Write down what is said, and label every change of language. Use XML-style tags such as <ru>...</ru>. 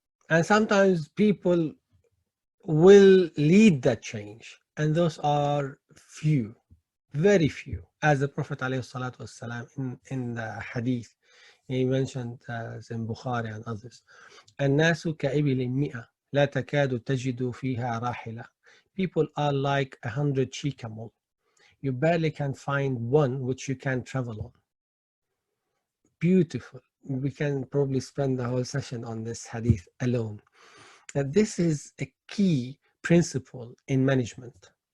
<en>And sometimes people will lead that change. And those are few, very few. As the Prophet ﷺ in the hadith, he mentioned in Bukhari and others.</en> <ar>الناس كإبل مئة لا تكاد تجد فيها راحلة.</ar> <en>People are like 100 she-camel. You barely can find one which you can travel on. Beautiful. We can probably spend the whole session on this hadith alone. That this is a key principle in management.</en>